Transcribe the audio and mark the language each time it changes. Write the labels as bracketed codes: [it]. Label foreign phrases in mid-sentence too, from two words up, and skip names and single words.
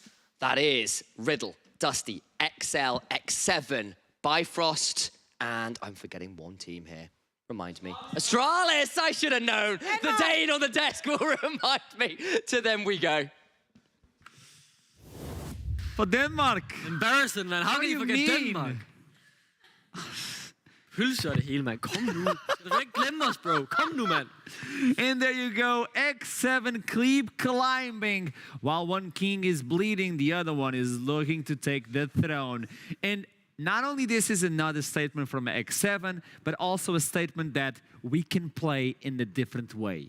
[en] That is Riddle, Dusty, XL, X7, Bifrost, and I'm forgetting one team here. Remind me. Astralis! I should have known. The Dane on the desk will remind me. To them we go. For Denmark. Embarrassing, man. How can you forget Denmark? [da] Pølser det hele, man. Kom nu. Du vil ikke glemme os, bro. Kom nu, man. [en] And there you go. X7 keep climbing. While one king is bleeding, the other one is looking to take the throne. And not only this is another statement from X7, but also a statement that we can play in a different way.